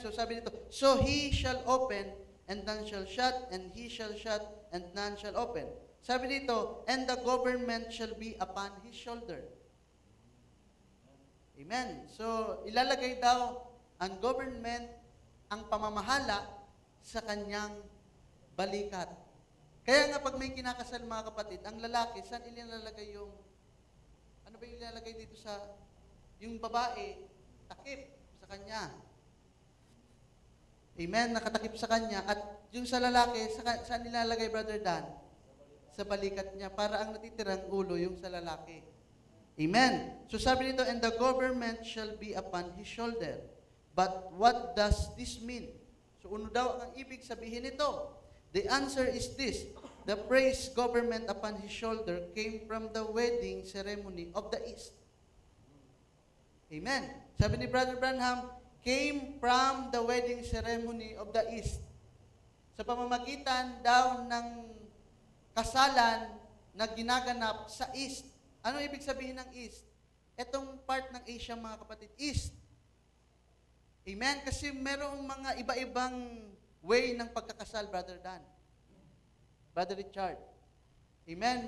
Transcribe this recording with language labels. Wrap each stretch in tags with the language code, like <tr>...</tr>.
<tl>So sabi dito,</tl> <en>so he shall open, and none shall shut, and he shall shut, and none shall open.</en> <tl>Sabi dito,</tl> <en>and the government shall be upon his shoulder. Amen?</en> <tl>So, ilalagay daw ang government, ang pamamahala sa kanyang balikat. Kaya nga pag may kinakasal mga kapatid, ang lalaki, saan ilalagay yung, ano ba yung ilalagay dito sa, yung babae, takip sa kanya. Amen? Nakatakip sa kanya. At yung sa lalaki, saan nilalagay, Brother Dan? Sa balikat niya. Para ang natitirang ulo yung sa lalaki. Amen? So sabi nito,</tl> <en>and the government shall be upon his shoulder. But what does this mean?</en> <tl>So ano daw ang ibig sabihin nito?</tl> <en>The answer is this. The praise government upon his shoulder came from the wedding ceremony of the East. Amen? Sabi ni Brother Branham, came from the wedding ceremony of the East.</en> <tl>Sa pamamagitan daw ng kasalan na ginaganap sa East. Ano ibig sabihin ng East? Itong part ng Asia, mga kapatid, East. Amen? Kasi merong mga iba-ibang way ng pagkakasal, Brother Dan. Brother Richard. Amen?</tl>